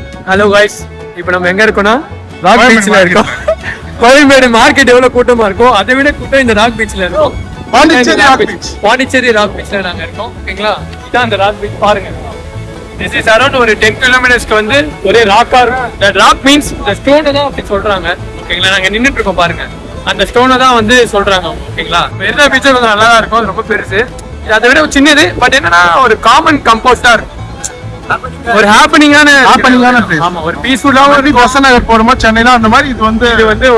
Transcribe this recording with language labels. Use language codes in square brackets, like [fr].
[ta] Hello guys, இப்போ நம்ம எங்க இருக்கோம்னா ராக் பீச்ல இருக்கோம். கோயம்பேடு மார்க்கெட் எவ்வளவு கூட்டமா இருக்கும், அதை விட கூட்டம் இந்த ராக் பீச்ல இருக்கும். Pondicherry rock beach. Pondicherry rock பீச்ல நாங்க இருக்கோம். ஓகேங்களா, இதான் அந்த ராக் பீச் பாருங்க. [en] This is around [ta] ஒரு 10 கிலோமீட்டர்ஸ்க்கு வந்து ஒரே ராக்கா இருக்கும். [en] The rock means the stone [ta] தான் அப்படி சொல்றாங்க. ஓகேங்களா, நாங்க நின்னுட்டு இருக்கோம் பாருங்க. அந்த ஸ்டோனை தான் வந்து சொல்றாங்க. ஓகேங்களா, மெரினா பீச் கொஞ்சம் நல்லா தான் இருக்கும். அது ரொம்ப பெருசு. இது அதை விட சின்னது. பட் என்னன்னா ஒரு காமன் கம்போஸ்டா இருக்கும். ஒரு ஹாப்பனிங்கான [en] place. [ta] ஆமா, ஒரு பீஸ்ஃபுல்லா ஒரு வசநகர் போறோமா சென்னையில அந்த மாதிரி இது வந்து